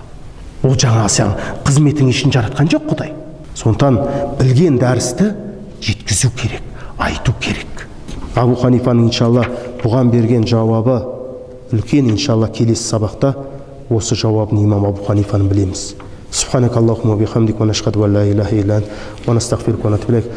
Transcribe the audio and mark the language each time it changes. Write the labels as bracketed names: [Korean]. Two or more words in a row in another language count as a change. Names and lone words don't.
[Kazakh] Ол жаңағы сен қызметің үшін жаратқан жоқ Құдай. Сондықтан білген дәрісті жеткізу керек, айту керек. Абу Ханифаның иншалла бұған берген жауабы үлкен, иншалла келесі сабақта осы жауабын имам Абу Ханифаның білеміз. [Arabic] سبحانك اللهم بحمدك ونشهد أن لا إله إلا أنت ونستغفرك ونتوب إليك.